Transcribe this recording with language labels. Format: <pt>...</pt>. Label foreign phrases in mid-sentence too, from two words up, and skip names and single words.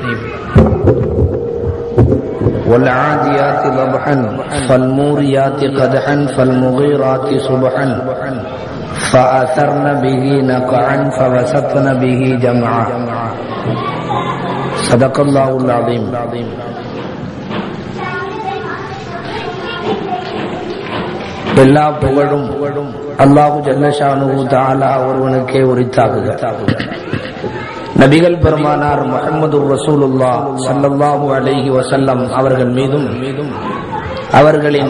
<ar>والعاديات ضبحا فالموريات قدحا فالمغيرات صبحا فأثرن به نقعا فوسطن به جمعا. صدق الله العظيم.</ar> <ta>எல்லா புகழும்</ta> <ar>الله جل شأنه تعالى</ar> <ta>ஒருவனுக்கே உரித்தாகுக. நபிகள் பெருமானார் முஹம்மது</ta> <ar>رسول الله صلى الله عليه وسلم</ar> <ta>அவர்கள் மீதும் அவர்களின்</ta>